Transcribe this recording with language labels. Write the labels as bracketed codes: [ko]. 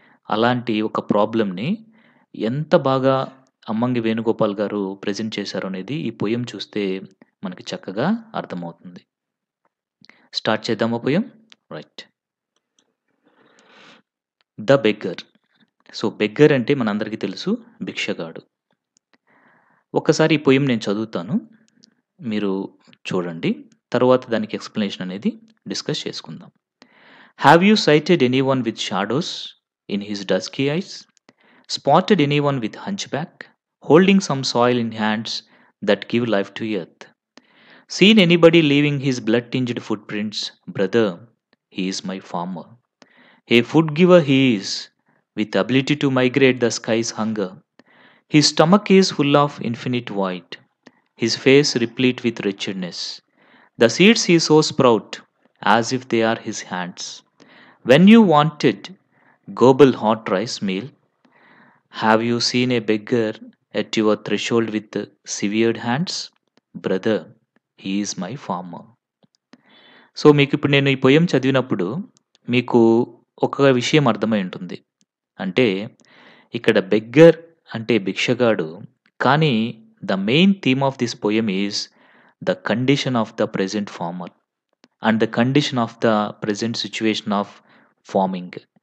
[te] అలాంటి ఒక ప్రాబ్లమ్‌ని ఎంత బాగా అమ్మంగి వేణుగోపాల్ గారు ప్రెజెంట్ చేశారో అనేది ఈ పోయెమ్ చూస్తే మనకి చక్కగా అర్థమవుతుంది. స్టార్ట్ చేద్దామా poem? Right. 'The beggar.' So, beggar అంటే మనందరికీ తెలుసు భిక్షగాడు. ఒక్కసారి ఈ పోయెమ్ నేను చదువుతాను. మీరు చూడండి. తరువాత దానికి ఎక్స్‌ప్లనేషన్ అనేది డిస్కస్ చేసుకుందాం. [en] Have you sighted anyone with shadows in his dusky eyes? Spotted anyone with hunchback, holding some soil in hands that give life to earth? Seen anybody leaving his blood-tinged footprints? Brother, he is my farmer. A food giver he is, with ability to migrate the sky's hunger. His stomach is full of infinite void, his face replete with wretchedness. The seeds he sows sprout as if they are his hands. When you wanted gobble hot rice meal, have you seen a beggar at your threshold with severed hands? Brother, he is my farmer. [te] So, మీకిప్పుడు నేను ఈ పొయెమ్ చదివినప్పుడు మీకు ఒక విషయం అర్థమై ఉంటుంది. అంటే ఇక్కడ బెగ్గర్ అంటే భిక్షగాడు. కానీ [en] The main theme of this poem is the condition of the present farmer and the condition of the present situation of farming.